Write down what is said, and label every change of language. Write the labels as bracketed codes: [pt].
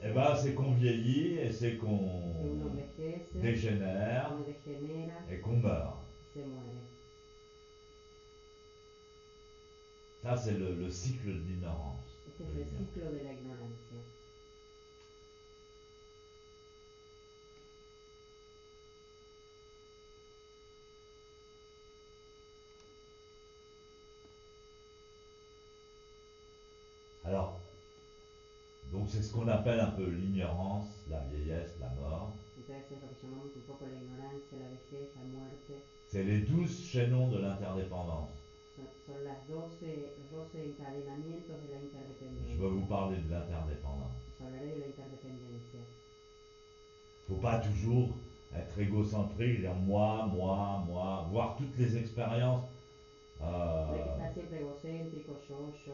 [fr] eh ben, c'est qu'on vieillit et c'est que qu'on [es] uno envejece, [fr] dégénère [es] uno degenera [fr] et qu'on meurt. [es] y se muere. [fr] Ça, c'est le cycle de l'ignorance. [es] Este es el ciclo de la ignorancia. [fr] Alors, donc c'est ce qu'on appelle un peu l'ignorance, la vieillesse, la mort. [es] Entonces es lo que llamamos un poco la ignorancia, la vejez, la muerte. [fr] C'est les 12 chaînons de l'interdépendance. [es] Son los 12 encadenamientos de la interdependencia. [fr] Je vais vous parler de l'interdépendance. [es] Os hablaré de la interdependencia. [fr] Il ne faut pas toujours être égocentrique, dire moi, voir toutes les expériences [es] No hay que estar siempre egocéntrico, yo.